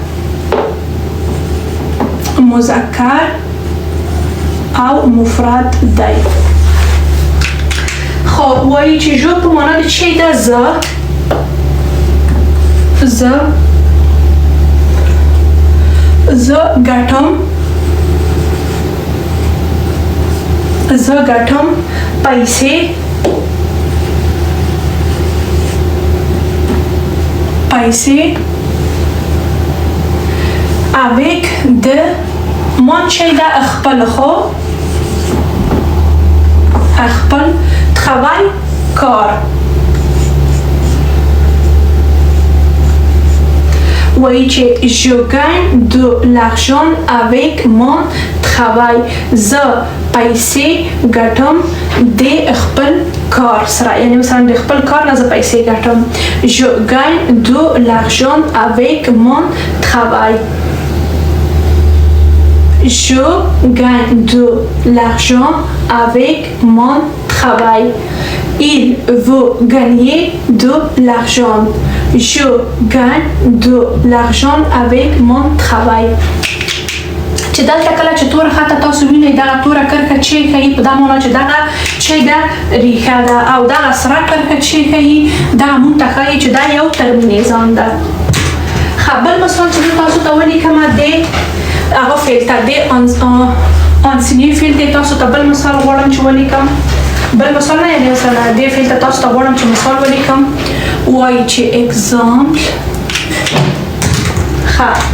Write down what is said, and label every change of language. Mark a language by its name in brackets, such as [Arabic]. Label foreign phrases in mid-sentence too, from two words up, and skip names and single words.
[Pashto] مذکر او مفرد دی خب وایي چې جو په معنا د چی ده زه ګټم پیسې [French] avec de [Pashto] من چی ده خپل خو خپل travail کار وایي چې [French] je gagne de l'argent avec mon travail [Pashto] زه پیسې ګټم د خپل کار سره یعنی مثلا د خپل کار نه زه پیسې ګټم [French] je gagne de l'argent avec mon travail je gagne de l'argent avec mon travail il veut gagner de l'argent je gagne de l'argent avec mon travail [Pashto] چې دلته کله چې توره خطه تاسو وینئ دغه توره کرښه چې ښیي په دا معنا چې دغه چې ده ریښه ده او دغه سره کرښه چې ښیي دغه مونږ ته ښیي چې دا یو ترمینیزان ده ښه بل مثال چې زه تاسو ته ولیکمه د هغه فعل ته د انسیني فعل دی تاسو ته بل مثال غواړم چې ولیکم بل مثال نه یعنې مثلا دې فعل ته تاسو ته غواړم چې مثال ولیکم وایي چې اگزامپل ښه